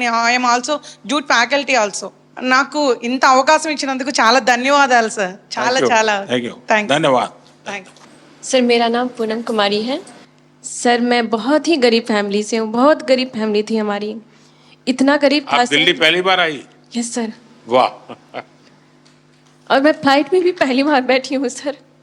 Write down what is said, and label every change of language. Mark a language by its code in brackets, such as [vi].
[en] I am also jute faculty also. [te] నాకు ఇంత అవకాశం ఇచ్చినందుకు చాలా ధన్యవాదాలు సార్. చాలా చాలా [hi] धन्यवाद. सर मेरा नाम पूनम कुमारी है। सर मैं बहुत ही गरीब फैमिली से हूँ, बहुत गरीब फैमिली थी हमारी। इतना गरीब था आप दिल्ली पहली बार आई? [en] Yes sir. [hi] वाह। और मैं फ्लाइट में भी पहली बार बैठी हूँ सर।